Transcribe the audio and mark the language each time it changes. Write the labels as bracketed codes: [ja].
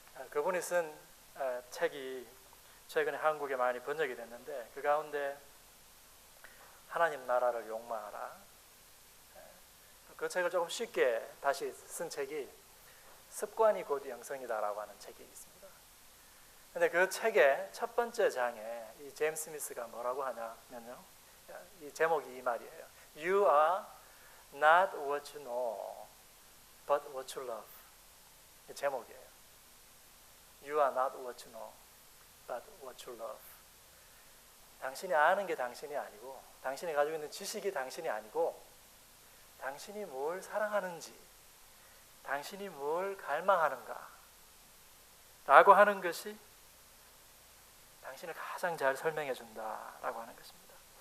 [ko] 그분이 쓴 책이 최근에 한국에 많이 번역이 됐는데, 그 가운데 하나님 나라를 욕망하라, 그 책을 조금 쉽게 다시 쓴 책이 습관이 곧 영성이다라고 하는 책이 있습니다. 근데 그 책의 첫 번째 장에 이 제임스 스미스가 뭐라고 하냐면요, 이 제목이 이 말이에요. [en] You are not what you know, but what you love. [ko] 이 제목이에요. [en] You are not what you know, but what you love. [ko] 당신이 아는 게 당신이 아니고, 당신이 가지고 있는 지식이 당신이 아니고, 당신이 뭘 사랑하는지, 당신이 뭘 갈망하는가 라고 하는 것이 당신을 가장 잘 설명해 준다라고 하는 것입니다.